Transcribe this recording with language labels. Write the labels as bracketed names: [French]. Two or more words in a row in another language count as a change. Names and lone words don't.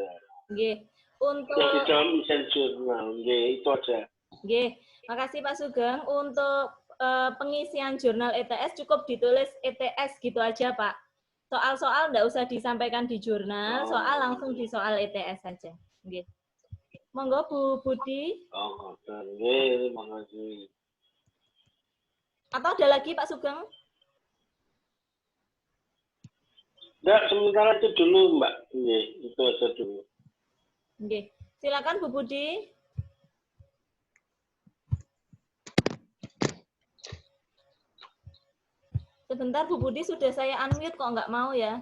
[Indonesian] Nggih. Untuk yang di dalam isi jurnal, nggih, itu aja. Nggih, makasih Pak Sugeng. Untuk pengisian jurnal ETS cukup ditulis ETS gitu aja Pak. Soal-soal nggak usah disampaikan di jurnal, soal langsung di soal ETS saja. [Javanese] Nggih. Monggo Bu Budi. [Indonesian] Oh, nggih, makasih. Atau ada lagi Pak Sugeng? Enggak, sementara itu dulu Mbak. Nggih, itu aja dulu. Nggih. Silakan Bu Budi. Sebentar Bu Budi, sudah saya unmute kok nggak mau ya.